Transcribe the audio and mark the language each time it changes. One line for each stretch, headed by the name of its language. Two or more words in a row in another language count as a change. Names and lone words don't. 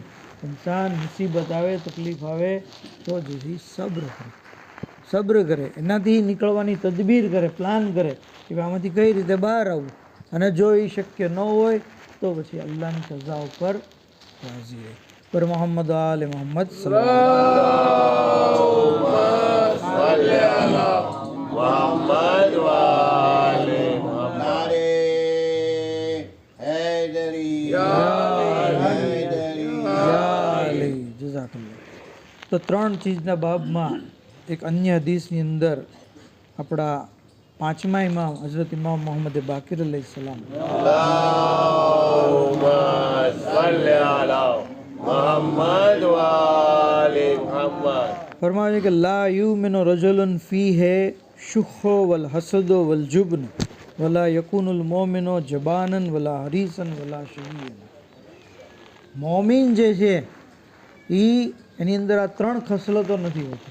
Gujarati: ઇન્સાન મુસીબત આવે, તકલીફ આવે તો જેથી સબ્ર કરે, એનાથી નીકળવાની તદબીર કરે, પ્લાન કરે કે આમાંથી કઈ રીતે બહાર આવવું. અને જો એ શક્ય ન હોય તો પછી અલ્લાહની સજા ઉપર રાજી રહે.
Arabic: بر محمد آل محمد محمد وآل محمد.
Urdu: نعرۂ حیدری
Arabic: જઝાકલ્લાહ.
Gujarati: તો ત્રણ ચીજના બાબમાં એક અન્ય હદીસની અંદર આપણા પાંચમા ઇમામ હઝરત ઇમામ મોહમ્મદ બાકિર અલૈહિસ્સલામ
Arabic: اللهم صل على محمد وآل محمد.
Gujarati: ફરમાવે છે કે
Arabic: لا يؤمن رجل فيه الشح والحسد والجبن ولا يكون المؤمن جبانا ولا حريصا ولا شحيحا.
Gujarati: મોમિન જે છે એની અંદર આ ત્રણ ખસલતો નથી હોતી.